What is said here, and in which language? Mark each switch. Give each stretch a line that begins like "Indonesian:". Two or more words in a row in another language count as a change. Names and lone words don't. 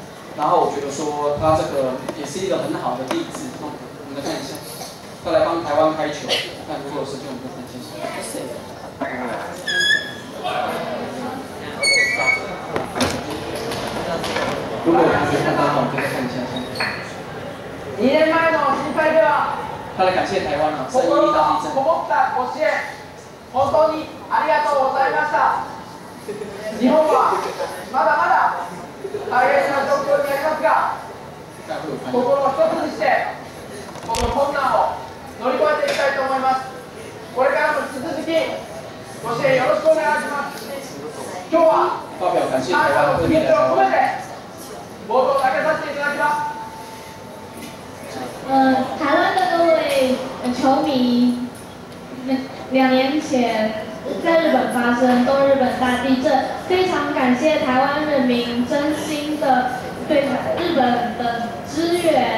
Chinese: 然后我觉得说他这个也是一个很好的例子哦，我们来看一下，他来帮台湾开球，看如果有时间我们就看一下。如果有同学看到的话，我们就再看一下。
Japanese: 2年前の震災では、
Chinese: 他来感謝台湾啊，311大地震。
Japanese: こもったご支援、本当にありがとうございました。日本はまだまだ大変な状況にありますが、心を一つにして、この困難を乗り越えていきたいと思います。これからも引き続き、ご支援よろしくお願いします。今日は、感謝の気持ちを込めて、冒頭投げさせていただきます。
Chinese: 台湾的各位球迷，2年前在日本发生东日本大地震，非常感谢台湾人民真心的对日本的支援。